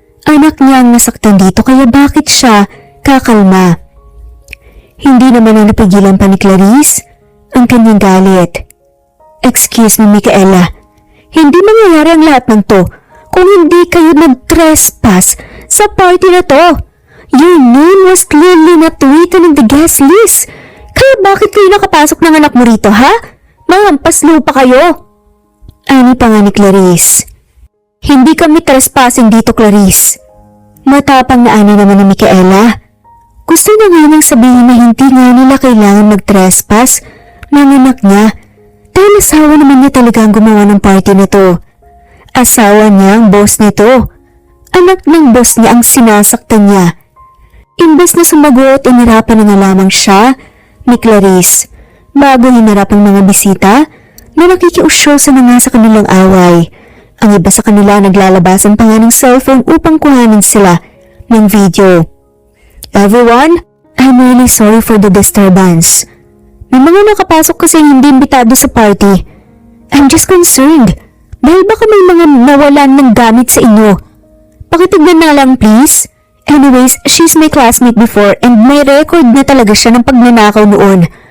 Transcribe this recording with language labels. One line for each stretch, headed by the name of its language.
Filipino: Anak niya ang nasaktan dito kaya bakit siya kakalma? Hindi naman na napigilan pa ni Clarice ang kanyang galit.
English: Excuse me
Filipino: Micaela, hindi mangyayari ang lahat ng to kung hindi kayo nag-trespass sa party na to.
English: Your name was clearly not written in the guest list.
Filipino: Kaya bakit kayo nakapasok ng anak mo rito, ha? Mahampas lupa kayo. Ani pa nga ni Clarice. Hindi kami trespassing dito, Clarice. Matapang na ani naman ni Micaela. Gusto na nga nang sabihin na hindi nga nila kailangan mag-trespass ng anak niya dahil asawa naman niya talaga ang gumawa ng party na to. Asawa niya ang boss nito. Anak ng boss niya ang sinasaktan niya. Imbes na sumagot, inirapan na nga lamang siya ni Clarice bago hinarap ang mga bisita na nakikiusyosa na nga sa kanilang away. Ang iba sa kanila naglalabasan pa nga ng cellphone upang kuhanin sila ng video.
English: Everyone, I'm really sorry for the disturbance.
Filipino: May mga nakapasok kasi hindi imbitado sa party.
English: I'm just concerned
Filipino: dahil baka may mga nawalan ng gamit sa inyo. Pakitignan na lang please. Anyways,
English: she's my classmate before
Filipino: and may record na talaga siya ng pagnanakaw noon.